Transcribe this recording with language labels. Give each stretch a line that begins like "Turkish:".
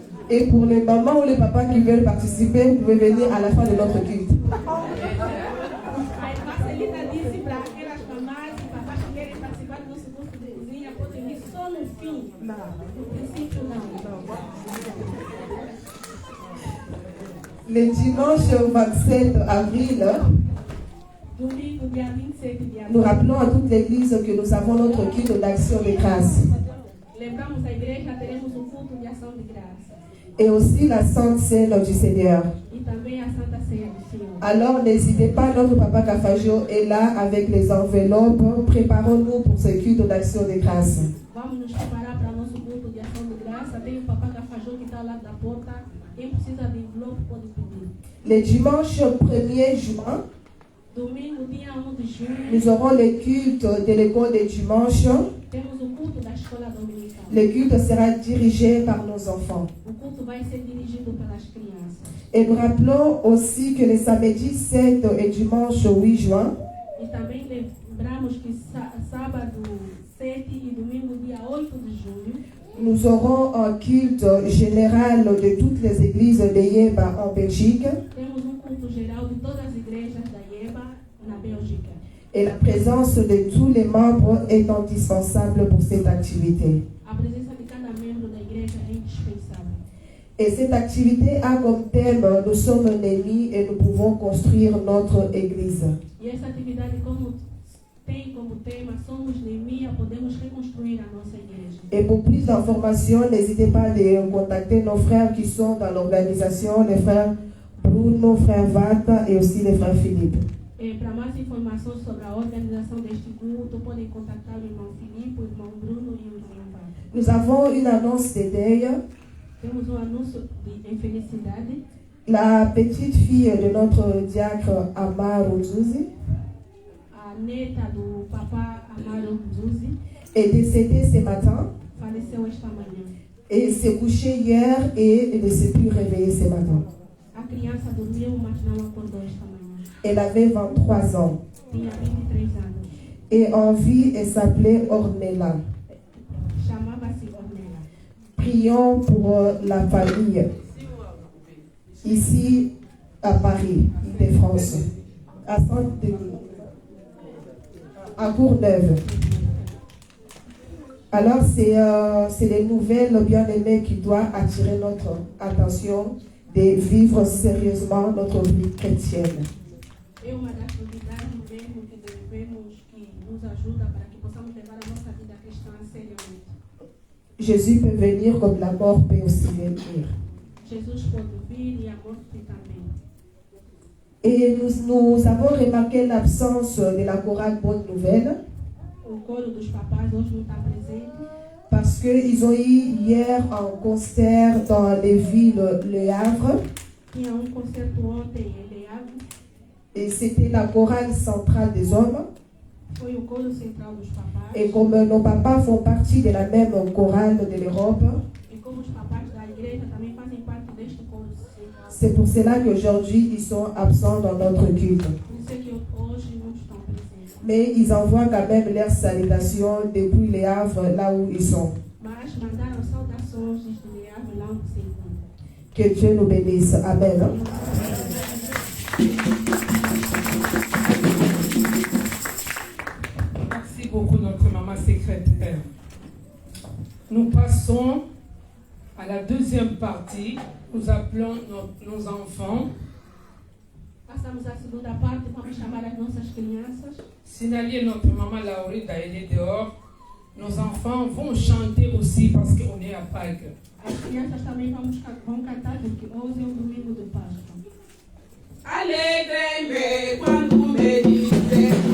French: Et pour les mamans ou les papas qui veulent participer, vous pouvez venir à la fin de notre culte.
Portuguese: A irmã Celina disse para aquelas mamás e papás que querem participar do nosso curso de cozinha, podem vir só no fim. No princípio, não.
French: Le dimanche 27 avril,
Portuguese: Domingo, dia 27 de
French: nous
Portuguese: abril,
French: rappelons à toute l'église que nous avons notre culte d'action de grâce.
Portuguese: lembramos a igreja, teremos o culto de ação de graça.
French: Et aussi la Sainte Seine du Seigneur.
Portuguese: E também a Santa Ceia do Senhor.
French: Alors n'hésitez pas, notre papa Cafajo est là avec les enveloppes. Préparons-nous pour ce culte d'action de grâce.
Portuguese: Vamos nos preparar para o nosso culto de ação de graça. Tem o papá Cafajô que está ao lado da porta. Quem precisa de envelope pode pedir.
French: Le dimanche 1er juin,
Portuguese: Domingo, dia 1 de junho,
French: nous aurons le culte de l'école de dimanche.
Portuguese: temos o culto da escola dominical.
French: Le culte sera dirigé par nos enfants.
Portuguese: O culto vai ser dirigido pelas crianças.
French: Et nous rappelons aussi que les samedis 7 et dimanche 8 juin,
Portuguese: E também lembramos que sábado 7 e domingo, dia 8 de junho,
French: nous aurons un culte général de toutes les églises de Yeba en Belgique.
Portuguese: temos um culto geral de todas as igrejas da IEBA na Bélgica.
French: Et la présence de tous les membres est indispensable pour cette activité.
Portuguese: A presença de cada membro da igreja é indispensável.
French: Et cette activité a comme thème « Nous sommes ennemis et nous pouvons construire notre église ».
Portuguese: E essa atividade tem como tema Somos Neemia, podemos reconstruir a nossa igreja.
French: Et pour plus d'informations, n'hésitez pas à contacter nos frères qui sont dans l'organisation, les frères Bruno, frère Vata et aussi les frères Philippe.
Portuguese: Para mais informações sobre a organização deste culto, podem contactar o irmão Filipe, o irmão Bruno e o irmão Vata.
French: Nous avons une annonce de deuil.
Portuguese: Temos um anúncio de infelicidade.
French: La petite fille de notre diacre Amar Uzuzi
Portuguese: A neta do papá Amaro Zuzi
French: est décédée ce matin
Portuguese: faleceu esta manhã.
French: et s'est couchée hier et ne s'est plus réveillée ce matin.
Portuguese: A criança dormiu, mas não acordou esta manhã.
French: Elle avait 23 ans
Portuguese: Tinha 23 anos.
French: et en vie, elle s'appelait Ornella.
Portuguese: Chamava-se Ornella.
French: Prions pour la famille. Ici, à Paris, de France, à Saint-Denis, à Courneuve. Alors, c'est les nouvelles bien-aimées qui doivent attirer notre attention de vivre sérieusement notre vie chrétienne.
Portuguese: É uma das novidades mesmo que devemos, que nos ajuda para que possamos levar a nossa vida cristã seriamente.
French: Jésus peut venir comme la mort peut aussi venir.
Portuguese: Jesus pode vir e a morte também.
French: Et nous avons remarqué l'absence de la chorale Bonne Nouvelle
Portuguese: O coro dos papais hoje não está presente,
French: parce qu'ils ont eu hier un concert dans les villes Le Havre
Portuguese: tinha concerto ontem em Le Havre,
French: et c'était la chorale centrale des hommes.
Portuguese: foi o coro central dos papais.
French: Et comme nos papas font partie de la même chorale de l'Europe,
Portuguese: E como os papais da igreja também fazem parte deste coro central.
French: c'est pour cela qu'aujourd'hui ils sont absents dans notre culte.
Portuguese: Por isso é que hoje não estão presentes.
French: Mais ils envoient quand même leurs salutations depuis les Havres, là où ils sont.
Portuguese: Mas mandaram saudações desde Le Havre, lá onde se encontra.
French: Que Dieu nous bénisse. Amen. Merci beaucoup, notre maman secrétaire. Nous passons à la deuxième partie. Nous appelons nos enfants.
Portuguese: Passamos à segunda parte, vamos chamar as nossas crianças.
French: Signalier notre maman Laurida, elle est dehors. Nos enfants vont chanter aussi parce qu'on est à Pâques.
Portuguese: As crianças também vão cantar, porque hoje é o domingo de Páscoa. Alegrem-me quando me dizem